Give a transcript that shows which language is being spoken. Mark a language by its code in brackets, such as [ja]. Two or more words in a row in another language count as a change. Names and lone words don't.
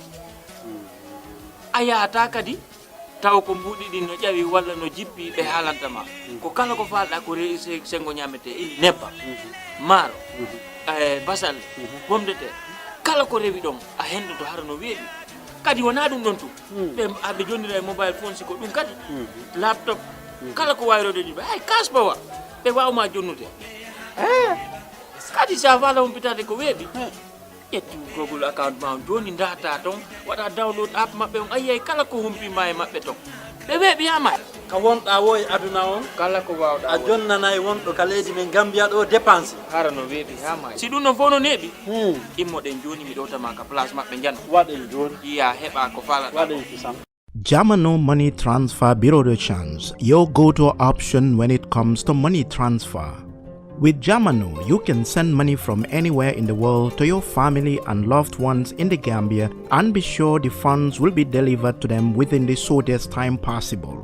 [ff] aya ta kadi taw ko mbudi din no jawi walla no jippi be halanta ma ko kala ko falda ko reise sengo nyamete ili nebba maro basal bomde te kala ko rewi don a hendo to har no weebi kadi wona dum don tu be abe jonnira [en] mobile phone [ff] si ko dum kadi laptop kala ko wayrode di ay kasbawa be wawma jonnude kadi sa fala on pitade ko weebi yetti Google account ma joni data ton wada [en] download app [ff] mabbe on ayay kala ko humpi may mabbe ton be weebi yama ka wonda woy aduna on kala ko wawda a jonnanay wondo ka leydi men Gambia do dépense harano weebi yama si dum no fono nebi immo den joni mi do tama ka place mabbe jan waden joni iya heba ko fala waden fisam [en] Jamano Money Transfer Bureau de Change, your go-to option when it comes to money transfer. With Jamano, you can send money from anywhere in the world to your family and loved ones in the Gambia and be sure the funds will be delivered to them within the shortest time possible.